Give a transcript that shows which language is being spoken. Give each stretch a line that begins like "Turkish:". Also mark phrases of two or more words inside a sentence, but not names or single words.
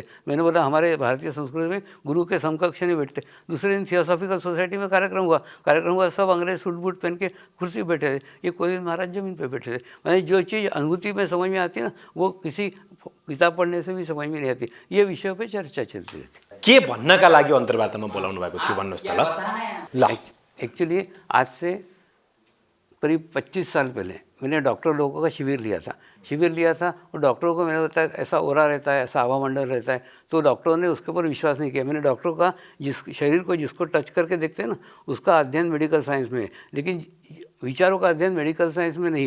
Hindi: मैंने बोला हमारे भारतीय संस्कृति में गुरु के समकक्ष नहीं बैठते। दूसरे दिन थियोसॉफिकल सोसाइटी में कार्यक्रम हुआ, सब अंग्रेज सूट बूट पहन के कुर्सी पे बैठे थे, ये कोई महाराज जमीन पे बैठे थे। मैंने जो चीज़ अनुभूति में समझ में आती है ना, वो किसी किताब पढ्ने से भी समझ में नहीं आती। ये विषयों पे चर्चा चलती रहती।
Nepali: के भन्नका लागि अन्तर्वार्तामा बोलाउनु भएको थियो भन्नुहोस् त ल।
Hindi: एक्चुअली आज से करीब 25 साल पहले मैंने डॉक्टर लोगों का शिविर लिया था और डॉक्टरों को मैंने बताया ऐसा ओरा रहता है, ऐसा हवा मंडल रहता है। तो डॉक्टरों ने उसके ऊपर विश्वास नहीं किया। मैंने डॉक्टरों का जिस शरीर को जिसको टच करके देखते हैं ना, उसका अध्ययन
English: medical science
Hindi: में है, लेकिन विचारों का अध्ययन
English: medical science
Hindi: में नहीं है।